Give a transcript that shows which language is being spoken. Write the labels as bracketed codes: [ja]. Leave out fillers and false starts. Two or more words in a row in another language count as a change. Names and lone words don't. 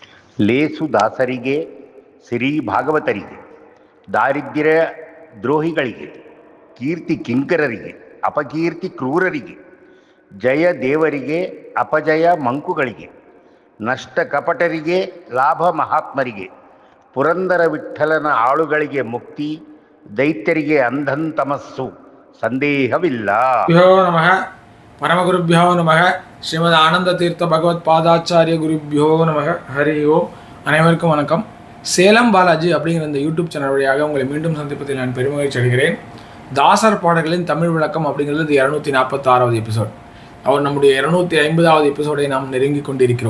[kn] ಲೇಸು ದಾಸರಿಗೆ, ಸಿರಿ ಭಾಗವತರಿಗೆ, ದಾರಿದ್ರ್ಯ ದ್ರೋಹಿಗಳಿಗೆ, ಕೀರ್ತಿ ಕಿಂಕರರಿಗೆ, ಅಪಕೀರ್ತಿ ಕ್ರೂರರಿಗೆ, ಜಯ ದೇವರಿಗೆ, ಅಪಜಯ ಮಂಕುಗಳಿಗೆ, ನಷ್ಟ ಕಪಟರಿಗೆ, ಲಾಭ ಮಹಾತ್ಮರಿಗೆ, ಪುರಂದರ ವಿಠ್ಠಲನ ಆಳುಗಳಿಗೆ ಮುಕ್ತಿ, ದೈತ್ಯರಿಗೆ ಅಂಧಂತಮಸ್ಸು ಸಂದೇಹವಿಲ್ಲ. [sa] ನಮಃ ಪರಮಗುರುಭ್ಯೋ ನಮಃ. ஸ்ரீமத் ஆனந்த தீர்த்த பகவத் பாதாச்சாரிய குருபியோ நமக. [ta] ஹரி ஓம். அனைவருக்கும் வணக்கம். சேலம் பாலாஜி அப்படிங்கிற இந்த [en] YouTube channel [ta] வழியாக உங்களை மீண்டும் சந்திப்பதில் நான் பெருமகிழ்ச்சி அடைகிறேன். தாசர் பாடல்களின் தமிழ் விளக்கம் அப்படிங்கிறது 246வது எபிசோட். அவர் நம்முடைய 250வது எபிசோடை நாம் நெருங்கி கொண்டிருக்கிறோம்.